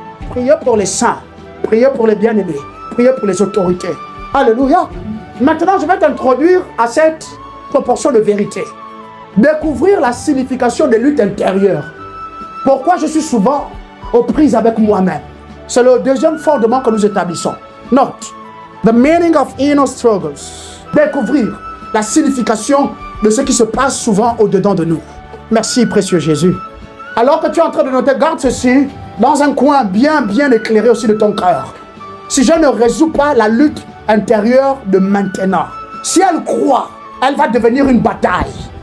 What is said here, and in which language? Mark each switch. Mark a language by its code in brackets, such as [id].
[fr] Priez pour les saints, priez pour les bien-aimés, priez pour les autorités. Alléluia. Maintenant, je vais t'introduire à cette proportion de vérité. Découvrir la signification des luttes intérieures. Pourquoi je suis souvent aux prises avec moi-même. C'est le deuxième fondement que nous établissons. Note, [en] The meaning of inner struggles. [fr] Découvrir la signification de ce qui se passe souvent au-dedans de nous. Merci, précieux Jésus. Alors que tu es en train de noter, garde ceci dans un coin bien éclairé aussi de ton cœur. Si je ne résous pas la lutte intérieure de maintenant, si elle croît, elle va devenir une bataille.